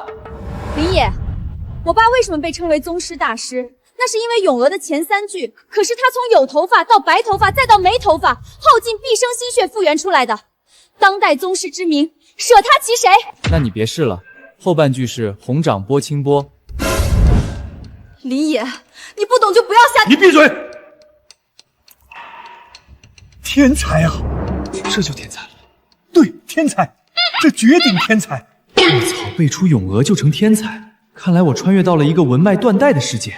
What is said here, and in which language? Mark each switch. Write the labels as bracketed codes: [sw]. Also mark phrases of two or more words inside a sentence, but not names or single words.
[zh] 林野，我爸為什麼被稱為宗師大師？那是因為咏鵝的前3句可是他從有頭髮到白頭髮再到沒頭髮，耗盡畢生心血復原出來的。當代宗師之名，捨他其誰？那你別試了，後半句是紅掌撥清波。林野，你不懂就不要瞎。你閉嘴！天才啊，這就天才了。對，天才，這絕頂天才。我操，背出詠鵝就成天才，看來我穿越到了一個文脈斷代的世界。